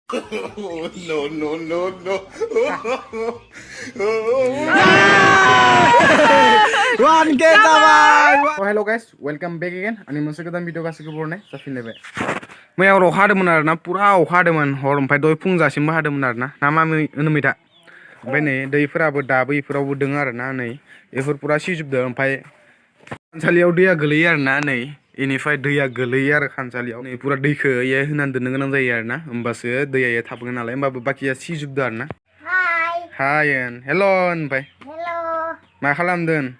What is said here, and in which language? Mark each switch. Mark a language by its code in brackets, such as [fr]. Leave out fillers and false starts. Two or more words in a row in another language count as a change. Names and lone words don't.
[en] No, no, no, no. One get Jabai. Oh, hello guys, welcome back again. [brx] Ani moनसे गोदान भिडिअ गासिबो बरनाय जाफिनलायबाय। मैया हराव हादोंमोन आरोना पुरा अखा हादोंमोन हर ओमफ्राय दय फुंजासिमबो हादोंमोन आरोना ना मा होनोमै दा ओमफ्राय नै दैफोराबो दाबो इफोरावबो दों आरोना नै इफोर पुरा सिजोबदों ओमफ्राय खानसालियाव दैया गोलैयो आरोना नै इनिफ्राय दैया गोलैयो आरो खानसालियाव नै पुरा दैखो इयो होनानै दोननो गोनां जायो आरोना होमबासो दैया थाबगोन नालाय होमबाबो बाकिया सिजोबदों आरोना हाय हेल' ओमफ्राय मा खालामदों